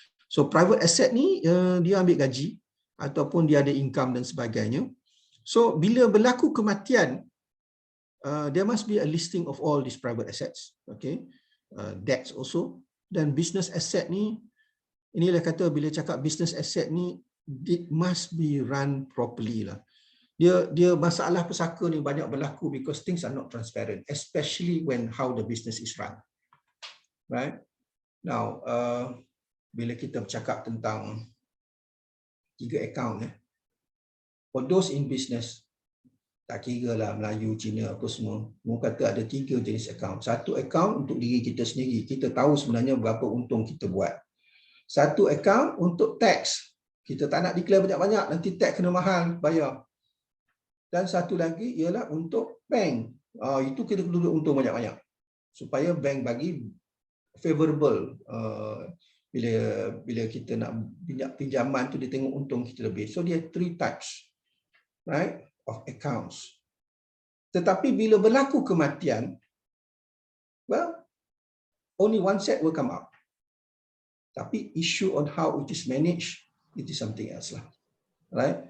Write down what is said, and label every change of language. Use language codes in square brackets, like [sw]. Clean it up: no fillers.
[ms] So private asset ni dia ambil gaji ataupun dia ada income dan sebagainya. So bila berlaku kematian, [en] there must be a listing of all these private assets, okay, debts also. [ms] Dan business asset ni, inilah kata bila cakap business asset ni, [en] it must be run properly [ms] lah. Dia masalah pesaka ni banyak berlaku [en] because things are not transparent, especially when how the business is run, right? [ms] Now, bila kita bercakap tentang 3 account, [en] for those in business, [ms] tak kira lah Melayu, Cina, apa semua, kata ada 3 jenis account. Satu account untuk diri kita sendiri, kita tahu sebenarnya berapa untung kita buat. Satu account untuk tax, kita tak nak declare banyak-banyak, nanti tax kena mahal bayar. Dan satu lagi ialah untuk bank, itu kita perlu untung banyak-banyak supaya bank bagi favorable. Bila kita nak pinjaman tu dia tengok untung kita lebih. [en] So dia 3 types, right, of accounts. [ms] Tetapi bila berlaku kematian, [en] well, only one set will come out. Tapi issue on how it is managed, it is something else lah, right?